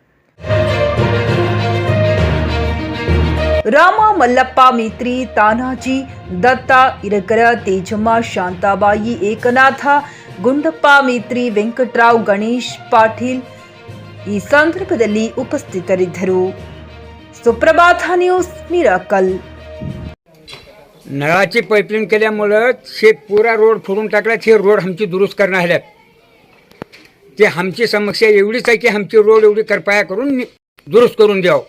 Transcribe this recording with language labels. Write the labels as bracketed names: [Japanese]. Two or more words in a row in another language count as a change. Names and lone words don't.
[Kannada] ರಾಮ, ಮಲ್ಲಪ್ಪ ಮೇತ್ರಿ, ತಾನಾಜಿ, ದತ್ತ ಇರಕರ, ತೇಜಮ್ಮ, ಶಾಂತಾಬಾಯಿ, ಏಕನಾಥ, ಗುಂಡಪ್ಪ ಮೇತ್ರಿ, ವೆಂಕಟರಾವ್, ಗಣೇಶ್ ಪಾಟೀಲ್ ಈ ಸಂದರ್ಭದಲ್ಲಿ ಉಪಸ್ಥಿತರಿದ್ದರು. [Marathi] सुप्रभात न्यूज मिराकल. नळाची पाईपलाईन केल्यामुळं हे पुरा रोड फोडून टाकला. हे रोड आमची दुरुस्त करणार आहेत. ते आमची समस्या एवढीच आहे की आमची रोड एवढी कृपया करून दुरुस्त करून द्यावं.